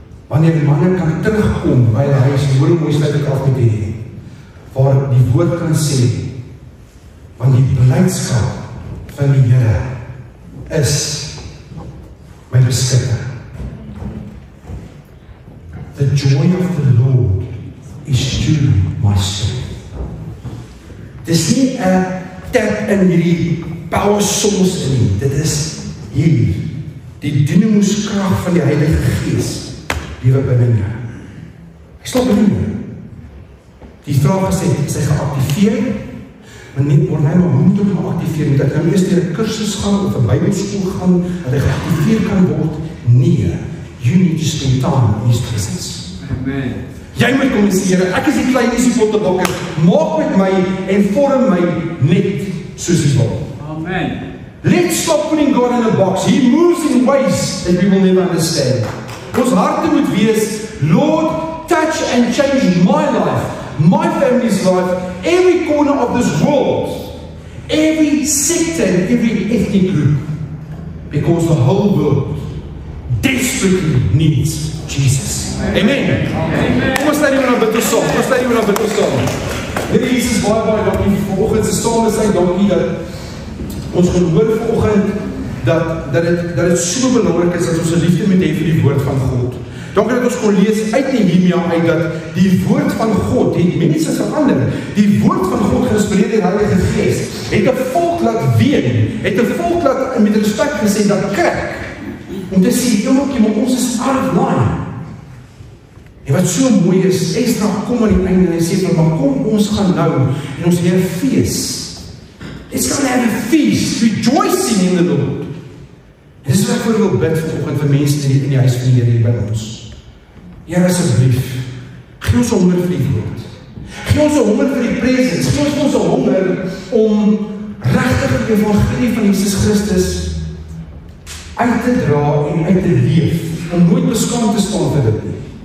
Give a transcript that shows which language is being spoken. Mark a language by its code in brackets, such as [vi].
[af] wanneer die manne kan terugkom by die huis, hoor hoe mooi sluit ek af met die, waar die woord kan sê, want die blydskap van die Here is my beskutter. [en] The joy of the Lord is truly my strength. [af] Dis nie 'n tap in hierdie [en] power source [af] in, dit is hier, die dinamoeskrag van die Heilige Gees, lewe binne jou. Hy stop binne jou. Die vraag is hy geactiveer? Maar nie, maar hoe moet hom geactiveer? Moet ek nou eers deur 'n kursus gaan, of 'n Bybelskool gaan, dat hy geactiveer kan word? Nee, [en] you need to spend time in His presence. Amen. [af] Jy moet kom en sê, Here, ek is die klein pottebakker, maak met my en vorm my net soos U wil. Amen. [en] Let's stop putting God in a box. He moves in ways that we will never understand. [af] Ons harte moet wees, [en] Lord, touch and change my life, my family's life, every corner of this world, every sector and every ethnic group, because the whole world desperately needs Jesus. Amen. [af] Kom ons stel iemand aan bid ons saam. Here Jesus, baie dankie vir vanoggend se saam is hy, dankie dat ons gehoor vanoggend dat dit so belangrik is dat ons 'n liefde moet hê vir die woord van God. Dankie dat ons kon lees uit Nehemia uit dat die woord van God het mense verander. Die woord van God geïnspireer deur die Heilige Gees het 'n volk laat ween, het 'n volk laat met respek gesê dat kyk om te sê, maar ons is [en] out of line. [af] En wat so mooi is, Esdra kom aan die einde en hy sê, maar kom ons gaan nou en ons hê 'n fees. [en] Let's go and have a feast, rejoicing in the Lord. [af] En dis wat ek wil bid vanoggend vir mense in die huis van die Here hier by ons. Here, asseblief, gee ons honger vir die woord. Gee ons honger vir die presence. Gee ons honger om regtig die evangelie van Jesus Christus uit te dra en uit te leef, om nooit beskaamd te staan vir dit nie.